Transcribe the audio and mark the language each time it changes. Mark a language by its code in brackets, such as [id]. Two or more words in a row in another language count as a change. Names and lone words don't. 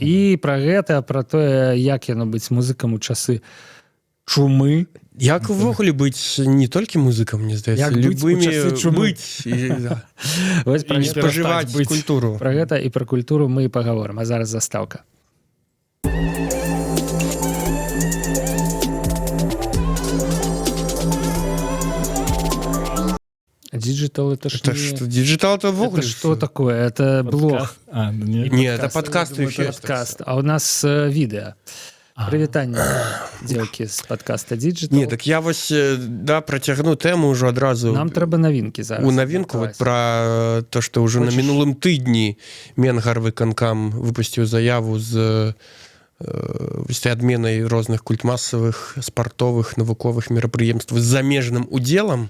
[be] І пра гэта, пра тое, як яно быць музыкам у часы чумы. Як увогуле быць не толькі музыкам, мне здаецца, любымі быць і спажываць культуру. Пра гэта і пра культуру мы і пагаворым. А зараз застаўка. [ru] Диджитал это что? Диджитал это вогуле. Это что такое? Это блог. Нет, это подкаст. Подкаст. А у нас видео. [be] Прывітанне, дзелкі з подкаста Digital. Не, так я вось працягну тэму ўжо адразу. Нам трэба навінкі зараз. У навінку вот пра то, што ўжо на мінулым тыдні Менгарвыканкам выпусціў заяву з адменай розных культмасавых, спартовых, навуковых мерапрыемстваў з замежным удзелам.